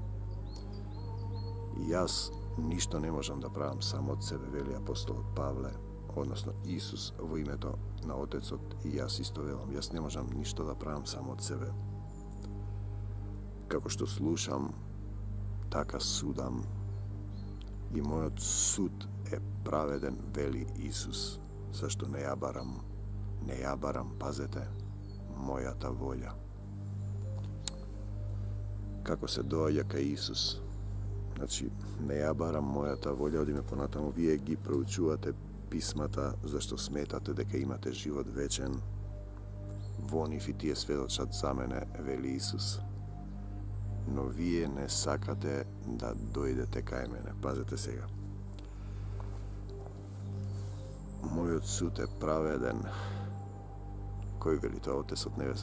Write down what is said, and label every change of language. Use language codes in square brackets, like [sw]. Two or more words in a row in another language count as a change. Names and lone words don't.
[mk] И јас ништо не можам да правам само од себе, вели апостолот Павле, односно Исус во името на Отецот, и јас исто велам, јас не можам ништо да правам само од себе. Како што слушам, така судам. И мој суд је праведан, вели Исус. Зашто не ја барам, пазите, моја та волја. Како се дође ка Исус? Значи, не ја барам, моја та волја, одиме понатамо, вије ги проучувате писмата, зашто сметате дека имате живот вечен. Вони фитие сведочат за мене, вели Исус. Но вие не сакате да дојдете кај мене. Пазете сега. Мојот суд е праведен. Кој вели тоа? Отец од небес.